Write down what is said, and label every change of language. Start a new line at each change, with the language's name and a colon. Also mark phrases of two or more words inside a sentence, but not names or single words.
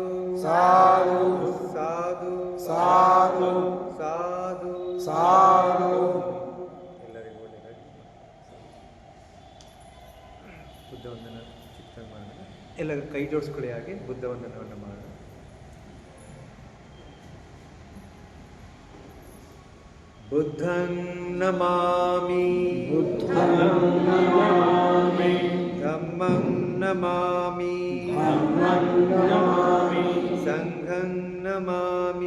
Pali: साधु साधु साधु साधु साधु
Kannada: ಎಲ್ಲರಿಗೂ ಒಳ್ಳೆಯದಾಗಿ ಬುದ್ಧ ವಂದನ ಚಿಂತನೆ ಮಾಡೋಣ. ಎಲ್ಲರೂ ಕೈ ಜೋಡಿಸ್ಕೊಳ್ಳಿ, ಹಾಗೆ ಬುದ್ಧ ವಂದನವನ್ನು ಮಾಡೋಣ.
Pali: बुद्धं नमामि बुद्धं नमामि धम्मं नमामि धम्मं नमामि संघं नमामि